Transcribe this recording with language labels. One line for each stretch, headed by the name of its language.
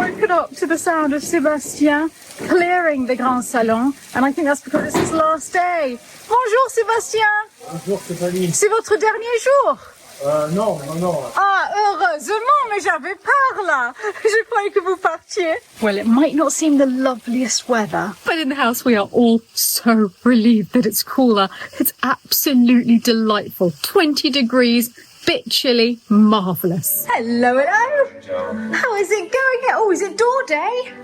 English: up to the sound of Sébastien clearing the Grand Salon, and I think that's because it's his last day.
French: Bonjour Sébastien. Bonjour Stéphanie. C'est votre dernier jour? Non. Ah, heureusement, mais j'avais peur là. Je croyais que vous partiez.
English: Well, it might not seem the loveliest weather, but in the house we are all so relieved that it's cooler. It's absolutely delightful. 20 degrees, bit chilly, marvellous. Hello. How is it going? Oh, is it door day?